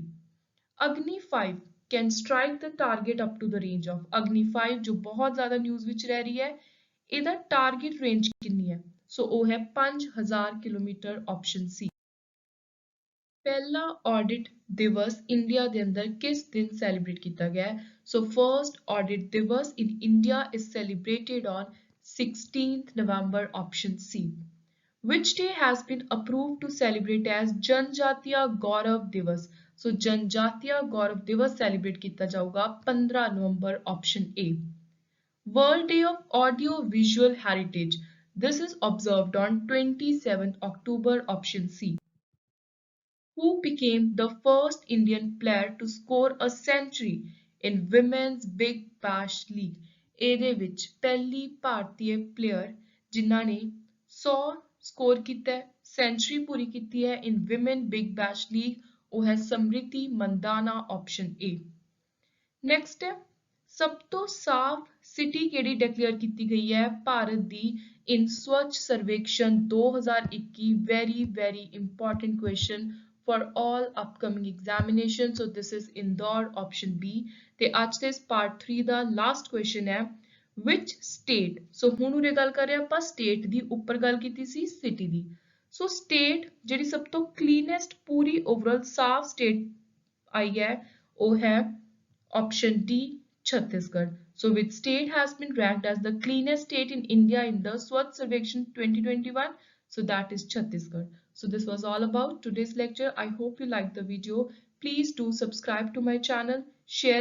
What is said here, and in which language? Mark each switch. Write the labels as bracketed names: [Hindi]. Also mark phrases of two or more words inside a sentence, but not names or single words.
[English] Agni 5 can strike the target up to the range of Agni 5 [Punjabi] ਜੋ ਬਹੁਤ ਜ਼ਿਆਦਾ ਨਿਊਜ਼ ਵਿੱਚ ਰਹਿ ਰਹੀ ਹੈ, ਇਹਦਾ ਟਾਰਗੇਟ ਰੇਂਜ ਕਿੰਨੀ ਹੈ? ਸੋ ਉਹ ਹੈ 5000 ਕਿਲੋਮੀਟਰ [English] option C. [Punjabi] ਪਹਿਲਾ ਆਡਿਟ ਦਿਵਸ ਇੰਡੀਆ ਦੇ ਅੰਦਰ ਕਿਸ ਦਿਨ ਸੈਲੀਬ੍ਰੇਟ ਕੀਤਾ ਗਿਆ ਹੈ? [English] so first Audit Diwas in India is celebrated on 16th November option C. Which day has been approved to celebrate as जनजातीय गौरव दिवस? [Punjabi] So जनजातीय गौरव दिवस celebrate ਕੀਤਾ ਜਾਊਗਾ 15 ਨਵੰਬਰ [English] option A. World Day of Audio Visual Heritage. This is observed on 27th October option C. Who became the first Indian player to score a century in Women's Big Bash League? [Punjabi] ਇਹਦੇ ਵਿੱਚ ਪਹਿਲੀ ਭਾਰਤੀ ਪਲੇਅਰ ਜਿਨ੍ਹਾਂ ਨੇ 100 ਸਕੋਰ ਕੀਤਾ ਹੈ, ਸੈਂਚੁਰੀ ਪੂਰੀ ਕੀਤੀ ਹੈ [English] in Women Big Bash League, [Punjabi] ਉਹ ਹੈ ਸਮ੍ਰਿਤੀ ਮੰਦਾਨਾ [English] option A. [Punjabi] ਨੈਕਸਟ ਹੈ ਸਭ ਤੋਂ ਸਾਫ਼ ਸਿਟੀ ਕਿਹੜੀ ਡਿਕਲੇਅਰ ਕੀਤੀ ਗਈ ਹੈ ਭਾਰਤ ਦੀ ਇਨ ਸਵੱਛ ਸਰਵੇਖਣ 2021? [English] very important question for all upcoming examinations. So this is Indore option B. [Punjabi] ਤੇ ਅੱਜ ਦੇ ਇਸ part 3 ਦਾ ਲਾਸਟ ਕੁਐਸਚਨ ਹੈ [English] which state, [Punjabi] so ਹੁਣ ਉਰੇ ਗੱਲ ਕਰ ਰਹੇ ਆਪਾਂ state ਦੀ, ਉੱਪਰ ਗੱਲ ਕੀਤੀ ਸੀ city ਦੀ। so state ਜਿਹੜੀ ਸਭ ਤੋਂ cleanest ਪੂਰੀ overall ਸਾਫ਼ state [Hindi] आई है वो है [English] option D [Punjabi] Chhattisgarh। [English] So which state has been ranked as the cleanest state in India in the Swachh Sarvekshan 2021? So that is Chhattisgarh। So this was all about today's lecture. I hope you liked the video. Please do subscribe to my channel, share it.